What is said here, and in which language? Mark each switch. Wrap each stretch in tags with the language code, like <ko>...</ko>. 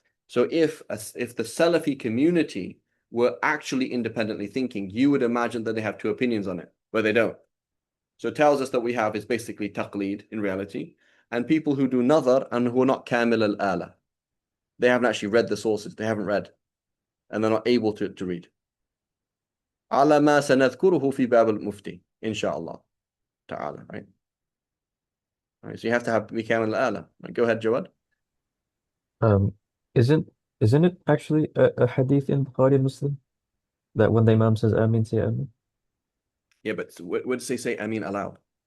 <en>So if the Salafi community were actually independently thinking, you would imagine that they have two opinions on it, but they don't. So it tells us that we have is basically taqleed in reality, and people who do nazar and who are not kamil al-ala. They haven't actually read the sources. They haven't read, and they're not able to read.</en> <ar>على ما سنذكره في باب المفتي إن شاء الله تعالى, right?</ar> <en>All right, so you have to be kamil al-ala. Right, go ahead, Jawad. Isn't it actually a hadith in Bukhari and Muslim that when the Imam says Ameen, say Ameen? Yeah, but what does they say Ameen aloud?</en>